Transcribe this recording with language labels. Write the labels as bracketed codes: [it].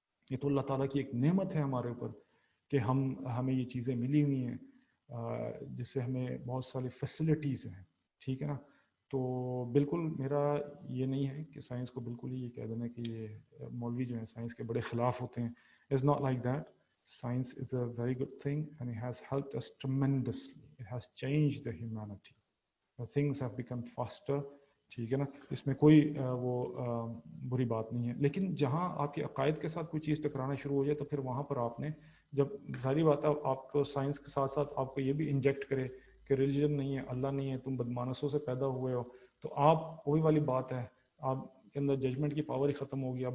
[ur] یہ تو اللہ تعالیٰ کی ایک نعمت ہے ہمارے اوپر کہ ہمیں یہ چیزیں ملی ہوئی ہیں جس سے ہمیں بہت ساری فیسلٹیز ہیں. ٹھیک ہے نا. تو بالکل میرا یہ نہیں ہے کہ سائنس کو بالکل ہی یہ کہہ دینا کہ یہ مولوی جو ہیں سائنس کے بڑے خلاف ہوتے ہیں. [en] It's not like that. Science is a very good thing and it has helped us tremendously. It has changed the humanity. Things have become faster. [ur] ٹھیک ہے نا، اس میں کوئی وہ بری بات نہیں ہے. لیکن جہاں آپ کے عقائد کے ساتھ کوئی چیز ٹکرانا شروع ہو جائے تو پھر وہاں پر آپ نے، جب ساری بات ہے آپ کو سائنس کے ساتھ ساتھ آپ کو یہ بھی انجیکٹ کرے کہ ریلیجن نہیں ہے، اللہ نہیں ہے، تم بدمانسوں سے پیدا ہوئے ہو، تو آپ وہی والی بات ہے، آپ کے اندر ججمنٹ کی پاور ہی ختم ہوگی.